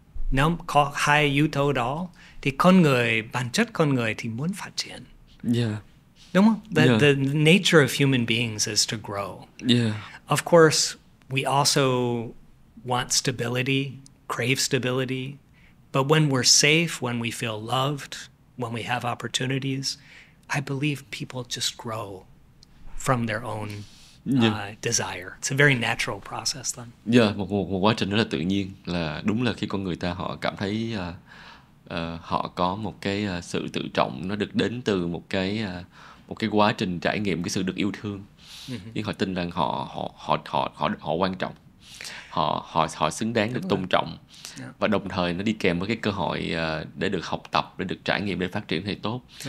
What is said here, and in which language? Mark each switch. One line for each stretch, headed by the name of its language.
Vietnamese: Nếu có hai yếu tố đó thì bản chất con người thì muốn phát triển. Đúng không?
English: The nature of human beings is to grow. Of course, we also want stability, crave stability. But when we're safe, when we feel loved, when we have opportunities, I believe people just grow from their own desire. It's a very natural process then.
Vietnamese: Một quá trình rất là tự nhiên, là đúng là khi con người ta họ cảm thấy họ có một cái sự tự trọng, nó được đến từ một cái quá trình trải nghiệm cái sự được yêu thương. Nhưng họ tin rằng họ quan trọng, họ xứng đáng được tôn trọng, và đồng thời nó đi kèm với cái cơ hội để được học tập, để được trải nghiệm, để phát triển thì tốt.